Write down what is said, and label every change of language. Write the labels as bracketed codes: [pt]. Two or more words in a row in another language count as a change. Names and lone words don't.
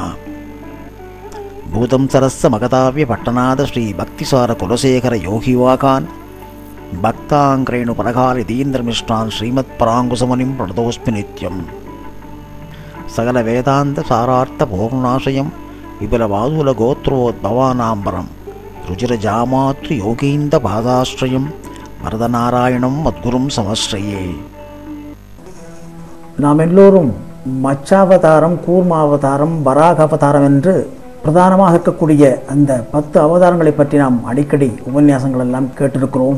[sa] भूतं सरस्य मगताव्यपट्टनाद श्रीभक्तिसारकुलशेखर योगिवाकान् भक्ताङ्ग्रेणुपरकालिदीन्द्रमिष्टान् श्रीमत्पराङ्कुशमुनिं प्रणतोऽस्मि नित्यम्। सकलवेदान्तसारार्थपूर्णाशयं विपुलवादुलगोत्रोद्भवानाम्बरं रुचिरजामातृयोगीन्द्रपादाश्रयं वरदनारायणं मद्गुरुं समाश्रये. [ta] நாம் எல்லோரும் மச்சாவதாரம், கூர்மாவதாரம், வராக அவதாரம் என்று பிரதானமாக இருக்கக்கூடிய அந்த 10 அவதாரங்களை பற்றி நாம் அடிக்கடி உபன்யாசங்கள் எல்லாம் கேட்டிருக்கிறோம்.